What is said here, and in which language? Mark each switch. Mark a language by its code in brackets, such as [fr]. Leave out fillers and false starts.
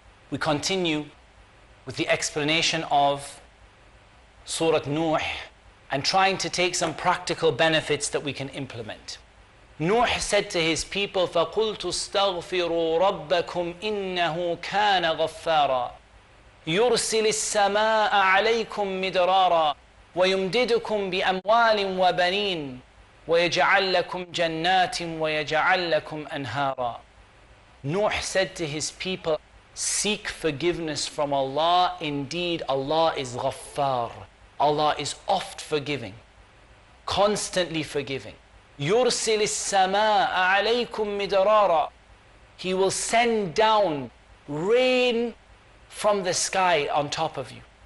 [en] We continue with the explanation of Surah Nuh and trying to take some practical benefits that we can implement. Nuh said to his people, [ar] فَقُلْتُ اسْتَغْفِرُوا رَبَّكُمْ إِنَّهُ كَانَ غَفَّارًا يُرْسِلِ السَّمَاءَ عَلَيْكُمْ مِدْرَارًا وَيُمْدِدُكُمْ بِأَمْوَالٍ وَبَنِينَ وَيَجْعَلْ لَكُمْ جَنَّاتٍ وَيَجْعَلْ لَكُمْ أَنْهَارًا. [en] Nuh said to his people, seek forgiveness from Allah. Indeed, Allah is Ghaffar. Allah is oft forgiving, constantly forgiving. [ar] يُرْسِلِ السَّمَاءَ عَلَيْكُمْ مِدْرَارًا. [en] He will send down rain from the sky on top of you.